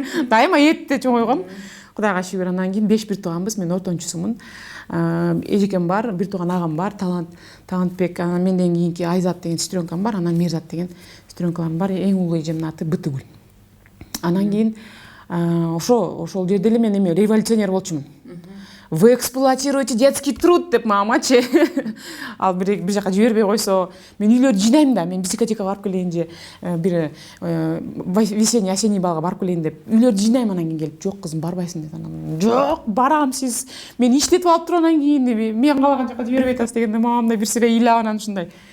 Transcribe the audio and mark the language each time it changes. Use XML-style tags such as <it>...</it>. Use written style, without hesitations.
<ky>Дайыма этте чоңойгом. Кудайга шүгүр. Анан кийин 5 бир тууганбыз, мен ортончусумун. Эжекем бар, бир тууган агам бар, Талантбек, анан менден кийинки Айзат деген сестренкам бар, анан Мирзат деген сестренкаларым бар. Эң улуу эжемдин аты Бытыгүл. Анан кийин ошол жерде эле мен эме революционер болчумун.</ky> <ru>Вы эксплуатируете детский труд</ru> <ky>деп мамачы. Ал бир жака жибербей койсо, мен үйлөрдү жинайм да, мен дискотекага барып келейин же бир весенний осенний балга барып келейин деп үйлөрдү жинайм. Анан кийин келип, жок кызым барбайсың дейт. Анан жок, барам, сиз мен иштетип алып туруп анан кийин мен калаган жака жибербей атасыз дегенде мамам да бир сыйра ыйлап анан ушундай.</ky>